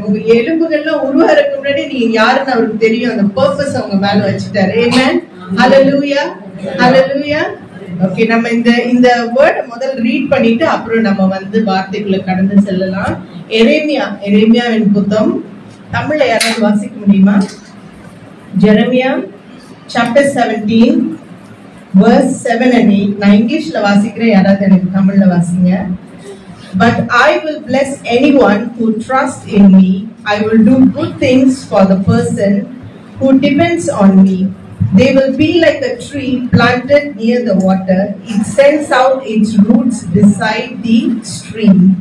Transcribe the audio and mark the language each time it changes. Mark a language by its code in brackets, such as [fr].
[ta] உங்க எலும்புகள்லாம் உருவாறதுக்கு முன்னாடி நீங்க யாருன்னு அவருக்கு தெரியும். அந்த பர்பஸ் அவங்க மேல வச்சுட்டாரு. ஆமென். ஹல்லேலூயா. ஹல்லேலூயா. ஓகே, நம்ம இந்த வேர்ட் முதல் ரீட் பண்ணிட்டு அப்புறம் நம்ம வந்து வார்த்தைக்குள்ள கடந்து செல்லலாம். எரேமியாவின் புத்தகம் தமிழ்ல யாராவது வாசிக்க முடியுமா? [en] Jeremiah chapter 17 verse 7 and 8. [ta] நான் இங்கிலீஷ்ல வாசிக்கிறேன், யாராவது எனக்கு தமிழ்ல வாசிங்க. [en] But I will bless anyone who trusts in me. I will do good things for the person who depends on me. They will be like a tree planted near the water. It sends out its roots beside the stream.